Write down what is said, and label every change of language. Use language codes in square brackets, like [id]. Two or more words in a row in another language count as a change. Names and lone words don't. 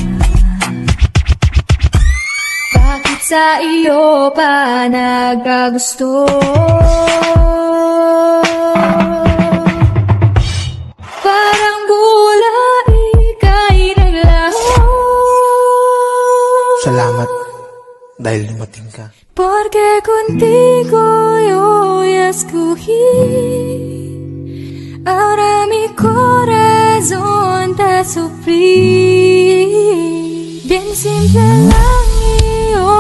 [tl] Bakit sa iyo pa nagkagusto? Parang bulay ika'y naglaho. Salamat dahil dumating ka. [es] Porque contigo yo ya escogí, ahora mi corazón te sufrí. Bien simple [tl] lang iyo.